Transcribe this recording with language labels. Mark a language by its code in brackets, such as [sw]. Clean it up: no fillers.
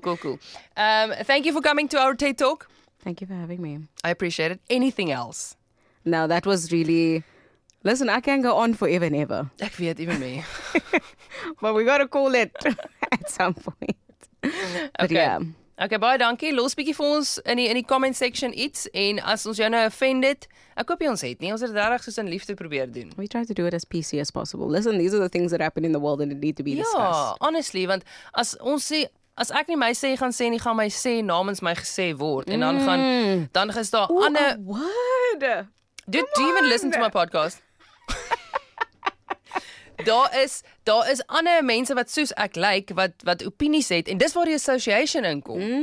[en] Thank you for coming to our TED Talk. Thank you for having me. I appreciate it. Anything else? Now, that was really... Listen, I can go on forever and ever. [af] Ek weet, [en] even me. But we got to call it at some point. But yeah. [af] Okay, baie dankie. Los bietjie vir ons in die comment section iets, en as ons jou nou offended, ek hoop jy ons het nie. Ons het dit regtig soos in liefde probeer doen. [en] We try to do it as PC as possible. Listen, these are the things that happen in the world and it need to be discussed. [af] Ja, honestly, want as ons sê, as ek nie my sê gaan sê nie, gaan my sê namens my gesê word, en dan is daar ander... [en] Word! Do you even listen to my podcast? [af] Daar is ander mense wat soos ek lyk, wat opinies het, en dis waar die association inkom.